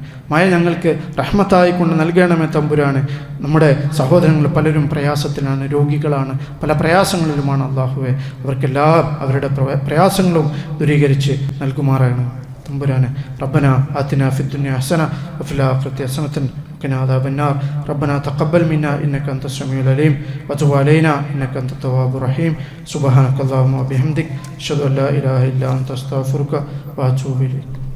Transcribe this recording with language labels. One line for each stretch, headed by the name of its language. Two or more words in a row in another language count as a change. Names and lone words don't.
Malayalam: മഴ ഞങ്ങൾക്ക് റഹ്മത്തായിക്കൊണ്ട് നൽകണമേ തമ്പുരാനെ. നമ്മുടെ സഹോദരങ്ങൾ പലരും പ്രയാസത്തിലാണ്, രോഗികളാണ്, പല പ്രയാസങ്ങളിലുമാണ്. അള്ളാഹുവെ, അവർക്കെല്ലാം അവരുടെ പ്രയാസങ്ങളും ദൂരീകരിച്ച് നൽകുമാറാണ് തമ്പുരാനെ.
Arabic: ربنا آتنا في الدنيا حسنة وفي الآخرة حسنة وقنا عذاب النار. ربنا تقبل منا إنك أنت السميع العليم وتب علينا إنك أنت التواب الرحيم. سبحانك اللهم وبحمدك أشهد أن لا إله إلا أنت أستغفرك وأتوب إليك.